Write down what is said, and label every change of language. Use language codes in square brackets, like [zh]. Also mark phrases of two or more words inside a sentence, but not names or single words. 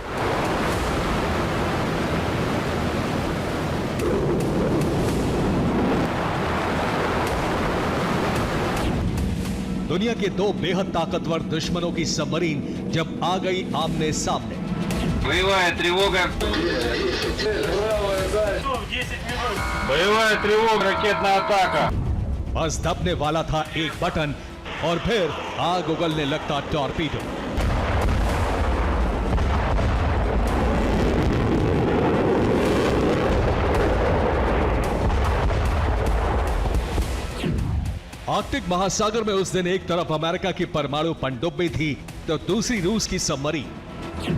[hi] दुनिया के दो बेहद ताकतवर दुश्मनों की सबमरीन जब आ गई आमने सामने। [ru] Боевая тревога. Боевая тревога, ракетная атака. [hi] बस दबने वाला था एक बटन और फिर आग उगलने लगता टॉर्पीडो। आर्कटिक महासागर में उस दिन एक तरफ अमेरिका की परमाणु पनडुब्बी थी तो दूसरी रूस की सबमरीन।